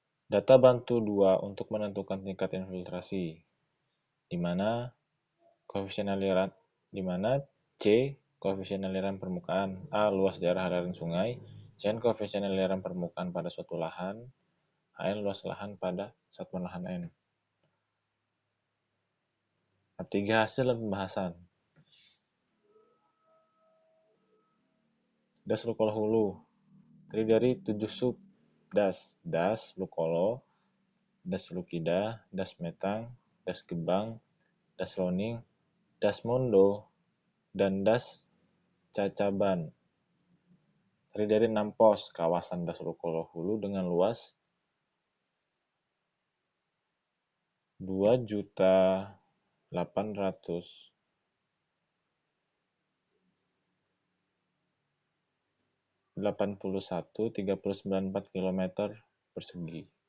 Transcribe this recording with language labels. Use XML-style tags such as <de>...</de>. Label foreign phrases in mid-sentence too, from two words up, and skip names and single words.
<id>Data bantu 2 untuk menentukan tingkat infiltrasi, di mana C koefisien aliran permukaan, A luas daerah aliran sungai, C koefisien aliran permukaan pada suatu lahan, N luas lahan pada satuan lahan N. Bab 3 hasil dan pembahasan. Das Lukolo Hulu terdiri dari 7 sub das: Das Lukolo, Das Lukida, Das Metang, Das Gebang, Das Loning, Das Mondo, dan Das Cacaban. Terdiri dari 6 pos kawasan Das Lukolo Hulu dengan luas 2.881.394 km persegi.</id>